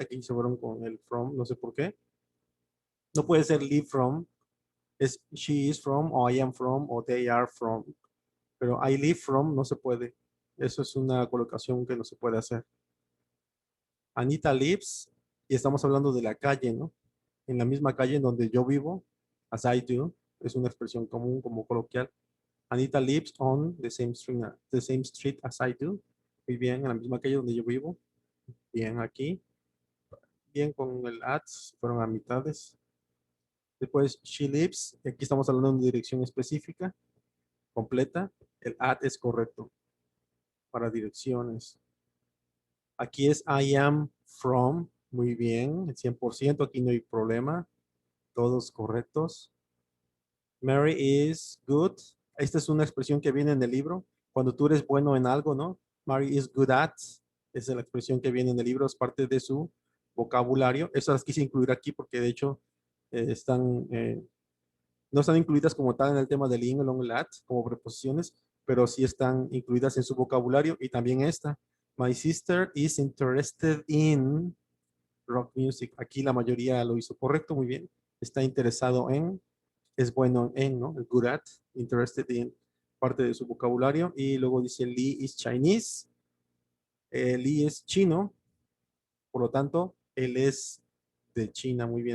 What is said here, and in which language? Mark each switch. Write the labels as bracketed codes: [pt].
[es] Aquí se fueron con el from, no sé por qué. No puede ser [en] live from, [es] es [en] she is from, [es] o [en] I am from, [es] o [en] they are from. [es] Pero [en] I live from [es] no se puede. Eso es una colocación que no se puede hacer. [en] Anita lives, [es] y estamos hablando de la calle, ¿no? En la misma calle en donde yo vivo, [en] as I do, [es] es una expresión común como coloquial. [en] Anita lives on the same street as I do. [es] Muy bien, en la misma calle donde yo vivo. Bien aquí. Bien con el at, fueron a mitades. Después, [en] she lives, [es] aquí estamos hablando de una dirección específica, completa. El at es correcto para direcciones. Aquí es [en] I am from, [es] muy bien, el 100%, aquí no hay problema, todos correctos. [en] Mary is good, [es] esta es una expresión que viene en el libro, cuando tú eres bueno en algo, ¿no? [en] Mary is good at, [es] esa es la expresión que viene en el libro, es parte de su vocabulario. Esas las quise incluir aquí porque de hecho no están incluidas como tal en el tema del ing, long, lat, como preposiciones, pero sí están incluidas en su vocabulario y también esta. [en] My sister is interested in rock music. [es] Aquí la mayoría lo hizo correcto, muy bien. Está interesado en, es bueno en, ¿no? El [en] good at, interested in, [es] parte de su vocabulario. Y luego dice [en] Lee is Chinese. [es] Lee es chino, por lo tanto, él es de China, muy bien.